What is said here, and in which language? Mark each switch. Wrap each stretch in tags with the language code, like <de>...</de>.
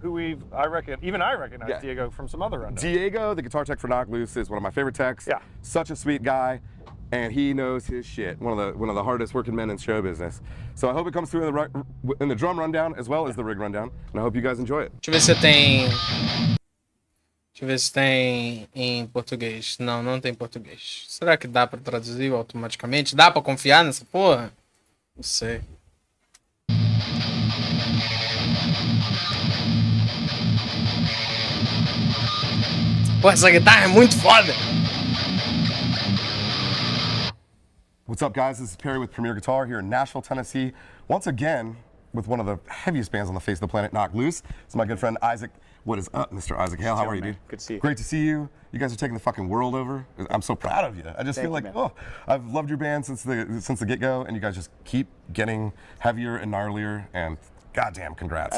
<en>who I recognize Diego from some other rundowns. Diego, the guitar tech for Knocked Loose, is one of my favorite techs. Yeah. Such a sweet guy. and he knows his shit. One of the hardest working men in show business. So I hope it comes through in the drum rundown as well as the rig rundown, and I hope you guys enjoy it.</en> <pt>Deixa eu ver se tem. Deixa eu ver se tem em português. Não, não tem em português. Será que dá pra traduzir automaticamente? Dá pra confiar nessa porra? Não sei. Pô, essa guitarra é muito foda!</pt> <en>What's up, guys? This is Perry with Premier Guitar here in Nashville, Tennessee. Once again, with one of the heaviest bands on the face of the planet, Knocked Loose. It's my good friend Isaac. What is up, Mr. Isaac Hale? How are you, dude? Good to see you. Great to see you. You guys are taking the fucking world over. I'm so proud of you. I just feel like, oh, I've loved your band since the get-go, and you guys just keep getting heavier and gnarlier, and goddamn, congrats.</en>